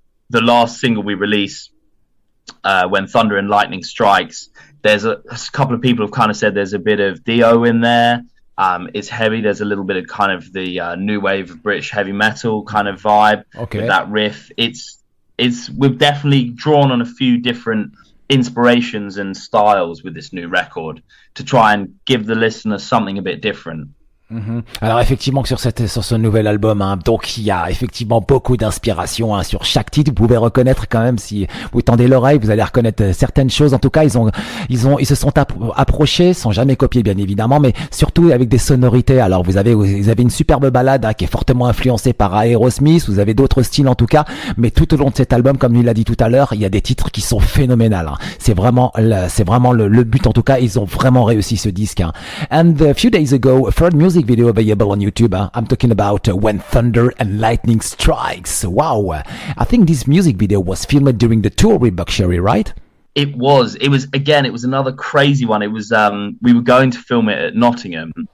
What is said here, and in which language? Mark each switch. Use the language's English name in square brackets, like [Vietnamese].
[English] The last single we released, When Thunder and Lightning Strikes, there's a couple of people have kind of said there's a bit of Dio in there. It's heavy. There's a little bit of kind of the new wave of British heavy metal kind of vibe with that riff. We've definitely drawn on a few different inspirations and styles with this new record to try and give the listener something a bit different. [French] Alors effectivement sur ce nouvel album, hein, donc il y a effectivement beaucoup d'inspiration hein, sur chaque titre. Vous pouvez reconnaître quand même, si vous tendez l'oreille, vous allez reconnaître certaines choses. En tout cas, ils se sont approchés, sans jamais copier bien évidemment, mais surtout avec des sonorités. Alors vous avez une superbe ballade hein, qui est fortement influencée par Aerosmith. Vous avez d'autres styles en tout cas, mais tout au long de cet album, comme il l'a dit tout à l'heure, il y a des titres qui sont phénoménales. Hein. C'est vraiment le but en tout cas. Ils ont vraiment réussi ce disque. Hein. [English] And a few days ago, a third music video available on YouTube. I'm talking about When Thunder and Lightning Strikes. Wow. I think this music video was filmed during the tour with Buckcherry, right? It was another crazy one. It was we were going to film it at Nottingham.